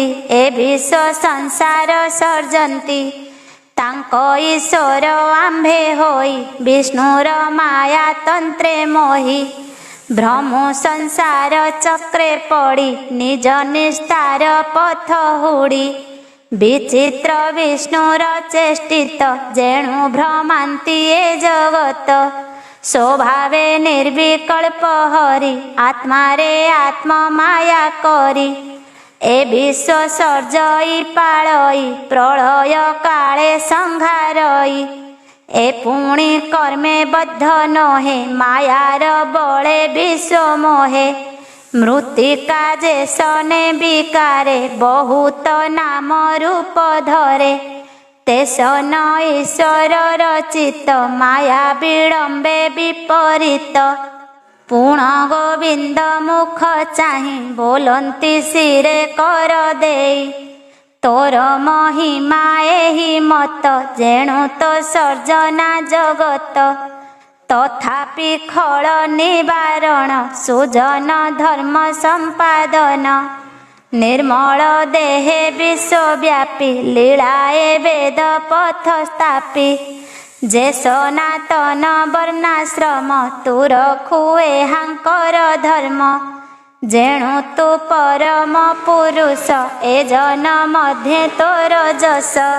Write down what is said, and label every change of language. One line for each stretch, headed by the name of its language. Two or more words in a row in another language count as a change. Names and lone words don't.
Odia: ଏ ବିଶ୍ୱ ସଂସାର ସର୍ଜନ୍ତି ତାଙ୍କ ଈଶ୍ୱର ଆମ୍ଭେ ହୋଇ ବିଷ୍ଣୁର ମାୟା ତନ୍ତ୍ରେ ମୋହି ଭ୍ରମୁ ସଂସାର ଚକ୍ରେ ପଡ଼ି ନିଜ ନିସ୍ତାର ପଥ ହୁଡ଼ି ବିଚିତ୍ର ବିଷ୍ଣୁର ଚେଷ୍ଟିତ ଯେଣୁ ଭ୍ରମାନ୍ତି ଏ ଜଗତ ସ୍ୱଭାବେ ନିର୍ବିକଳ୍ପ ହରି ଆତ୍ମା ରେ ଆତ୍ମା ମାୟା କରି ଏ ବିଶ୍ୱ ସର୍ଜଇ ପାଳଇ ପ୍ରଳୟ କାଳେ ସଂହାରଇ ଏ ପୁଣି କର୍ମେ ବଦ୍ଧ ନହେ ମାୟାର ବଳେ ବିଶ୍ୱ ମୋହେ ମୃତ୍ତିକା ଯେ ସନେ ବିକାରେ ବହୁତ ନାମ ରୂପ ଧରେ ତେ ସନ ଈଶ୍ୱର ରଚିତ ମାୟା ବିଲମ୍ବେ ବିପରୀତ ପୂର୍ଣ୍ଣ ଗୋବିନ୍ଦ ମୁଖ ଚାହିଁ ବୋଲନ୍ତି ଶିରେ କର ଦେଇ ତୋର ମହିମା ଏହି ମତ ଯେଣୁ ତୋ ସର୍ଜନା ଜଗତ ତଥାପି ଖଳ ନିବାରଣ ସୁଜନ ଧର୍ମ ସମ୍ପାଦନ ନିର୍ମଳ ଦେହେ ବିଶ୍ୱବ୍ୟାପୀ ଲୀଳାଏ ବେଦ ପଥ ସ୍ଥାପି ଯେ ସନାତନ ବର୍ଣ୍ଣାଶ୍ରମ ତୂ ରଖୁଏ ହାଙ୍କର ଧର୍ମ ଯେଣୁ ତୂ ପରମ ପୁରୁଷ ଏ ଜନ ମଧ୍ୟେ ତୋର ଯଶ